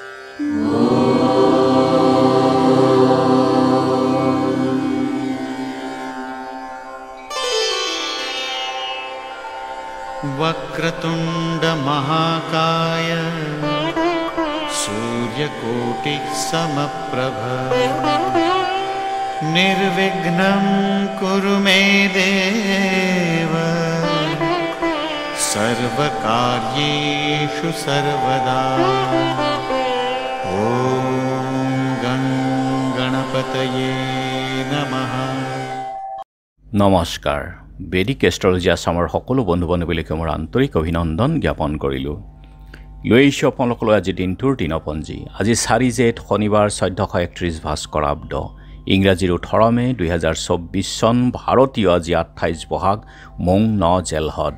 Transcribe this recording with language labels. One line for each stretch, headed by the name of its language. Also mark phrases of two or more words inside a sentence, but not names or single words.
Sanskrit: वक्रतुंड महाकाय सूर्यकोटि समप्रभ निर्विघ्नं कुरु मे देव सर्वकार्येषु सर्वदा। ओम गं गणपतये नमः।
Assamese: নমস্কাৰ। বেদিক এষ্ট্ৰলজি আছামৰ সকলো বন্ধু বান্ধৱীলৈকে মোৰ আন্তৰিক অভিনন্দন জ্ঞাপন কৰিলোঁ। লৈ আহিছোঁ আপোনালোকলৈ আজি দিনটোৰ দিনপঞ্জী। আজি 4 জেঠ শনিবাৰ 1431 ভাস্কৰাব্দ, ইংৰাজীৰ 18 মে 2024 চন, ভাৰতীয় আজি 28 বহাগ মং 9 জেলহদ।